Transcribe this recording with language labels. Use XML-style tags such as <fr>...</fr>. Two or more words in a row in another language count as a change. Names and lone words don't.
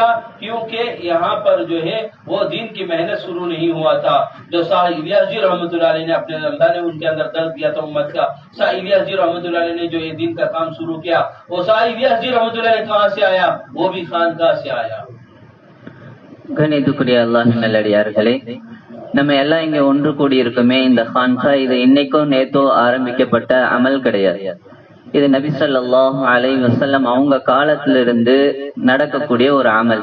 <hi>क्योंकि यहाँ पर जो है वो दीन की मेहनत शुरू नहीं हुआ था। जो शाह इलियास जी</hi> <ar>رحمة الله عليه</ar> <hi>ने अपने अल्लाह ने उनके अंदर दर्द दिया था उम्मत का। शाह इलियास जी</hi> <ar>رحمة الله عليه</ar> <hi>ने जो ये दीन का काम शुरू किया, वो शाह इलियास जी</hi> <ar>رحمة الله عليه</ar> <hi>कहाँ से आया? वो भी खानका से आया।</hi> <ta>கணித்துக்குரிய அல்லாஹ் நல்லடியார்களே, நம்ம எல்லாம் இங்க ஒன்று கூடி இருக்குமே, இந்த கான்கா இது இன்னைக்கும் நேத்தோ ஆரம்பிக்கப்பட்ட அமல் கிடையாது. இது நபி</ta> <ar>صلى الله عليه وسلم</ar> <ta>அவங்க காலத்திலிருந்து நடக்கக்கூடிய ஒரு அமல்.</ta>